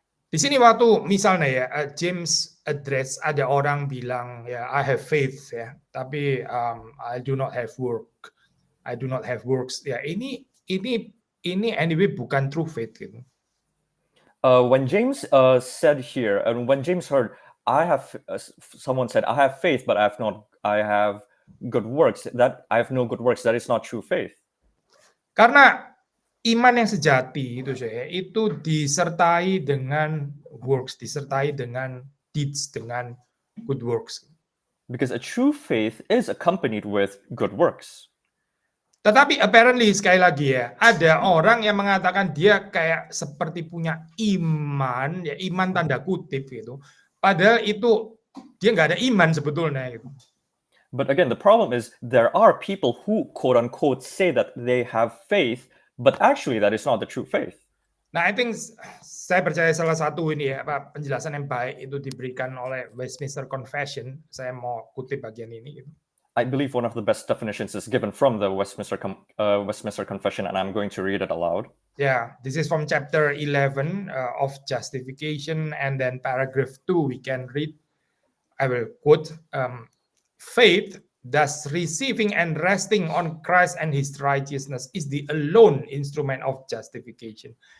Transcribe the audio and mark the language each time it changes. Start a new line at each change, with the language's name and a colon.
Indonesian: Di sini waktu misalnya ya James address ada orang bilang ya
English: I have faith
Indonesian: ya, tapi
English: I do not have work, I do not have works
Indonesian: ya ini anyway bukan true faith gitu.
English: When James said here, and when James heard, someone said I have faith, but I have good works. That I have no good works. That is not true faith.
Indonesian: Karena iman yang sejati itu disertai dengan works, disertai dengan deeds, dengan good works.
English: Because a true faith is accompanied with good works.
Indonesian: Tetapi apparently sekali lagi ya, ada orang yang mengatakan dia kayak seperti punya iman, ya iman tanda kutip gitu. Padahal itu dia nggak ada iman sebetulnya gitu.
English: But again, the problem is there are people who quote unquote say that they have faith, but actually that is not the true faith.
Indonesian: Nah,
English: I think
Indonesian: saya percaya salah satu ini ya, penjelasan yang baik itu diberikan oleh Westminster Confession. Saya mau kutip bagian ini gitu.
English: I believe one of the best definitions is given from the Westminster Confession, and I'm going to read it aloud. Yeah, this is from chapter 11 of Justification, and then paragraph 2 we can read. I will quote, faith, thus receiving and resting on Christ and his righteousness, is the alone instrument of justification.